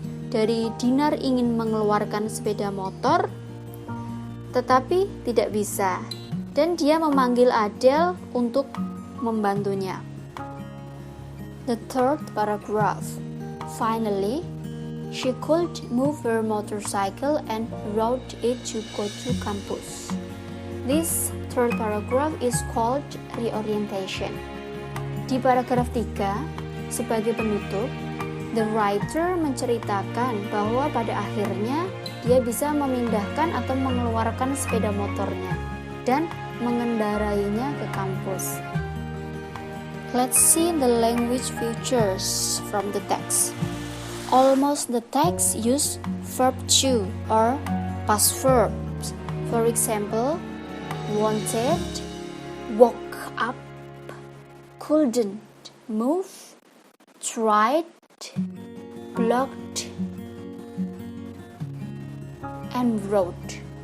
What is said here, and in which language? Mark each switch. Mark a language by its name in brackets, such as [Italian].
[Indonesian] Dari Dinar ingin mengeluarkan sepeda motor, tetapi tidak bisa, dan dia memanggil Adele untuk membantunya. [English] The third paragraph. Finally, she could move her motorcycle and rode it to go to campus. This third paragraph is called reorientation. [Indonesian] Di paragraf 3, sebagai penutup, the writer menceritakan bahwa pada akhirnya dia bisa memindahkan atau mengeluarkan sepeda motornya dan mengendarainya ke kampus. [English] Let's see the language features from the text. Almost the text use verb to or past verbs. For example, wanted, woke up, couldn't move, tried, blocked, and wrote.